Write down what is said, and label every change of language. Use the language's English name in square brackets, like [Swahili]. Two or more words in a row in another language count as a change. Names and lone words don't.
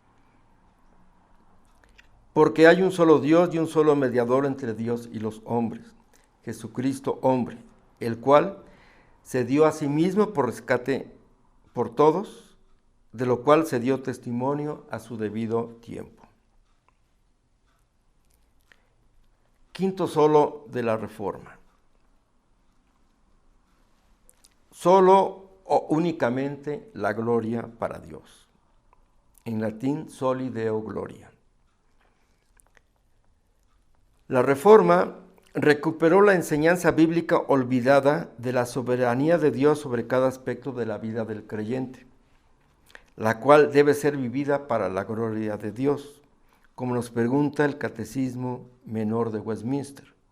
[Spanish] Porque hay un solo Dios y un solo mediador entre Dios y los hombres, Jesucristo hombre, el cual se dio a sí mismo por rescate por todos, de lo cual se dio testimonio a su debido tiempo. Quinto solo de la Reforma. Solo o únicamente la gloria para Dios. En latín, [Latin] soli Deo gloria. [Spanish] La Reforma recuperó la enseñanza bíblica olvidada de la soberanía de Dios sobre cada aspecto de la vida del creyente, la cual debe ser vivida para la gloria de Dios, como nos pregunta el Catecismo Menor de Westminster.